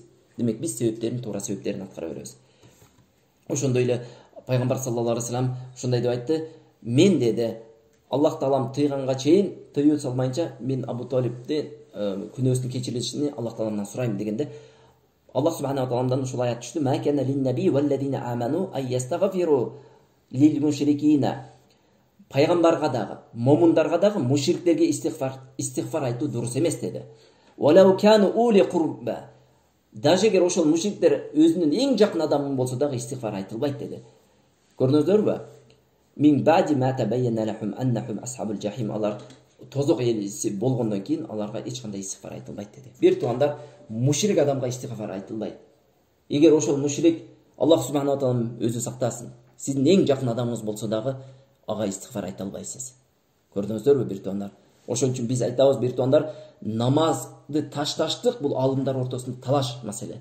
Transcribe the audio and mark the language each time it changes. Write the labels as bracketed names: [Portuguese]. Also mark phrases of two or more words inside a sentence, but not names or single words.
[Kyrgyz] Демек, биз себептерин, туура себептерин аткара беребиз. Ошондой эле пайгамбар [Arabic] صلى الله عليه وسلم [Kyrgyz] ушундай деп айтты: "Мен деди, Аллах Таалам тыйганга чейин, тыюу салмайынча мен Абу Талибди күнөөсүн кечирилишини Аллах Тааламдан сурайм" дегенде, [Arabic] الله سبحانه [Kyrgyz] тааламдан ушул аят түштү: [Arabic] "ما كان للنبي والذين آمنوا أن يستغفروا للمشركين." [Kyrgyz] Пайгамбарга дагы, момундарга дагы мушриктерге истигфар айтуу дурус эмес деди. [Arabic] "ولو كانوا أولي قربى." [Kyrgyz] Даже эгер ошол мушриктер өзүнүн эң жакын адамы болсо дагы истигфар айтылбайт деди. Көрдүңүздөрбү? [Arabic] من بعد ما تبين لهم أنهم أصحاب الجحيم. [Kyrgyz] Алар тозок элиси болгондон кийин аларга эч кандай истигфар айтылбайт деди. Бир туугандар, мушрик адамга истигфар айтылбайт. Эгер ошол мушрик, [Arabic] الله سبحانه وتعالى [Kyrgyz] өзү сактасын, сиздин эң жакын адамыңыз болсо дагы ага истигфар айта албайсыз. Көрдүңүздөрбү бир туугандар? Ошон үчүн биз айтабыз, бир туугандар, намазды ташташтык бул алымдар ортосунда талаш маселе.